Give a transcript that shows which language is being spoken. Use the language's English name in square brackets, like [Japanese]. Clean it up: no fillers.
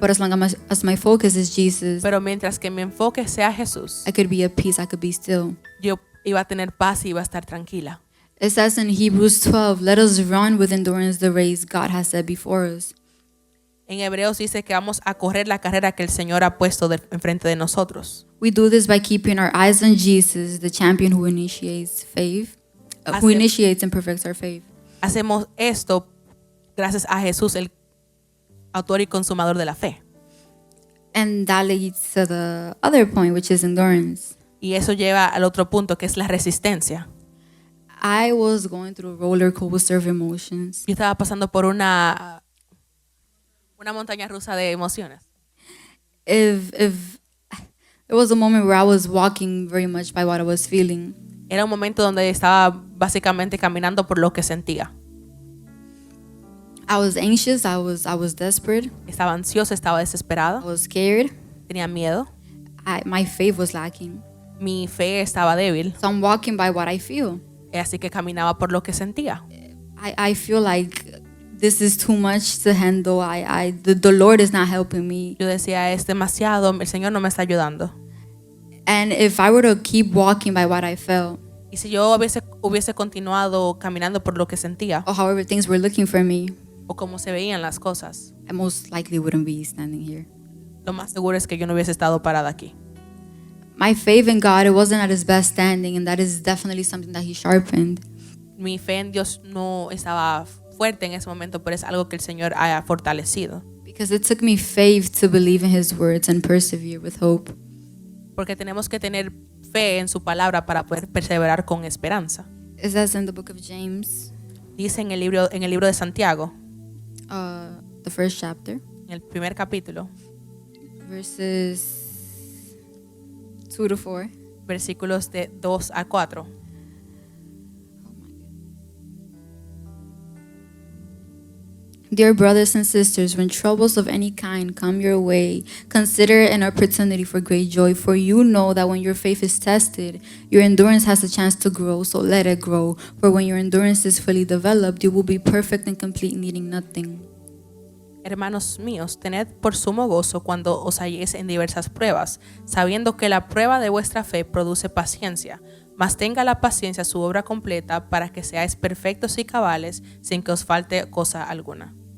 [English] But as long as my focus is Jesus, [Spanish] Pero mientras que mi enfoque sea Jesús, [English] I could be at peace, I could be still. [Spanish] yo iba a tener paz y iba a estar tranquila. [English] It says in Hebrews 12, let us run with endurance the race God has set before us. [Spanish] En Hebreos dice que vamos a correr la carrera que el Señor ha puesto enfrente de nosotros. [English] We do this by keeping our eyes on Jesus, the champion who initiates faith, who initiates and perfects our faith. [Spanish] Hacemos esto gracias a Jesús, el autor y consumador de la fe. [English] And that leads to the other point, which is endurance. [Spanish] Y eso lleva al otro punto, que es la resistencia. [English] I was going through a roller coaster of emotions. [Spanish] Yo estaba pasando por una montaña rusa de emociones. [English] If there was a moment where I was walking very much by what I was feeling. [Spanish] Era un momento donde estaba básicamente caminando por lo que sentía. [English] I was anxious, I was desperate, [Spanish] Estaba ansiosa, estaba [English] I [Spanish] desesperada, [English] was scared. [Spanish] tenía miedo. [English] My faith was lacking. [Spanish] Mi fe estaba débil, [English] So I'm walking by what I feel. [Spanish] así que caminaba por lo que sentía. [English] I feel like this is too much to handle. The Lord is not helping me. [Spanish] Yo decía, es demasiado, el Señor no me está ayudando. [English] And if I were to keep walking by what I felt, [Spanish] Y si yo hubiese continuado caminando por lo que sentía, [English] or however things were looking for me, [Spanish] o como se veían las cosas, [English] I most likely wouldn't be standing here. [Spanish] lo más seguro es que yo no hubiese estado parada aquí. [English] My faith in God, it wasn't at its best standing, and that is definitely something that He sharpened. [Spanish] Mi fe en Dios no estaba fuerte en ese momento, pero es algo que el Señor ha fortalecido. [English] Because it took me faith to believe in His words and persevere with hope. [Spanish] Porque tenemos que tener fe en su palabra para poder perseverar con esperanza. [English] It says in the book of James, [Spanish] Dice en el libro de Santiago, [English] the first chapter, [Spanish] en el primer capítulo, [English] verses 2 to 4. [Spanish] versículos de 2 a 4. [English] Dear brothers and sisters, when troubles of any kind come your way, consider it an opportunity for great joy, for you know that when your faith is tested, your endurance has a chance to grow, so let it grow. For when your endurance is fully developed, you will be perfect and complete, needing nothing. [Spanish] Hermanos míos, tened por sumo gozo cuando os halléis en diversas pruebas, sabiendo que la prueba de vuestra fe produce paciencia. Mas tenga la paciencia su obra completa para que seáis perfectos y cabales sin que os falte cosa alguna.